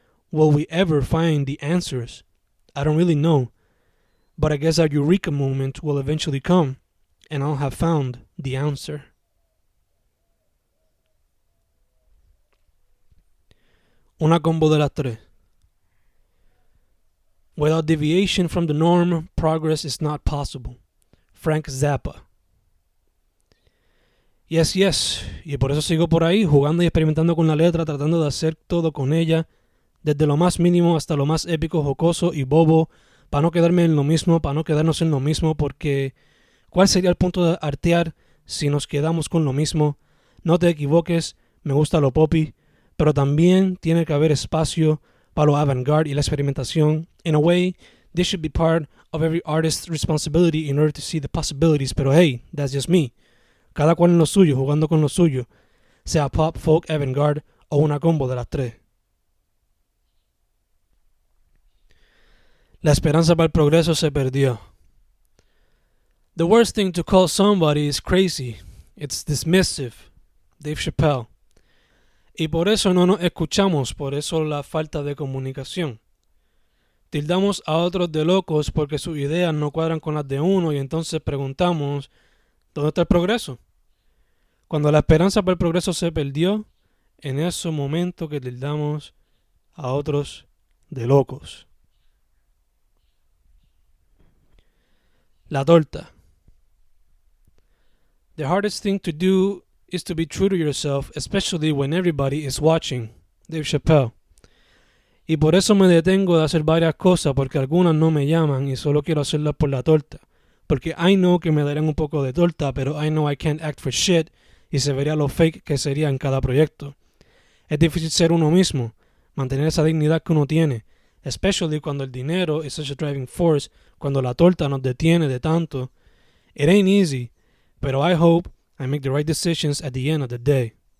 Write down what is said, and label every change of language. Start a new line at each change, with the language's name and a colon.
English: Will we ever find the answers? I don't really know, but I guess our eureka moment will eventually come, and I'll have found the answer.
Spanish: Una combo de las tres.
English: Without deviation from the norm, progress is not possible. Frank Zappa. Yes, yes,
Spanish: y por eso sigo por ahí, jugando y experimentando con la letra, tratando de hacer todo con ella, desde lo más mínimo hasta lo más épico, jocoso y bobo, para no quedarme en lo mismo, para no quedarnos en lo mismo, porque ¿cuál sería el punto de artear si nos quedamos con lo mismo? No te equivoques, me gusta lo poppy, pero también tiene que haber espacio para lo avant-garde y la experimentación.
English: In a way, this should be part of every artist's responsibility in order to see the possibilities,
Spanish: pero
English: hey, that's just me.
Spanish: Cada cual en lo suyo, jugando con lo suyo, sea pop, folk, avant-garde o una combo de las tres. La esperanza para el progreso se perdió.
English: The worst thing to call somebody is crazy. It's dismissive. Dave Chappelle.
Spanish: Y por eso no nos escuchamos, por eso la falta de comunicación. Tildamos a otros de locos porque sus ideas no cuadran con las de uno y entonces preguntamos, ¿dónde está el progreso? Cuando la esperanza para el progreso se perdió, en ese momento que tildamos a otros de locos. La torta.
English: The hardest thing to do is to be true to yourself, especially when everybody is watching. Dave Chappelle.
Spanish: Y por eso me detengo de hacer varias cosas, porque algunas no me llaman y solo quiero hacerlas por la torta. Porque
English: I know
Spanish: que me darían un poco de torta, pero
English: I know I can't act for shit
Spanish: y se vería lo fake que sería en cada proyecto. Es difícil ser uno mismo, mantener esa dignidad que uno tiene,
English: especially
Spanish: cuando el dinero
English: is such a driving force,
Spanish: cuando la torta nos detiene de tanto.
English: It ain't easy,
Spanish: pero
English: I hope I make the right decisions at the end of the day.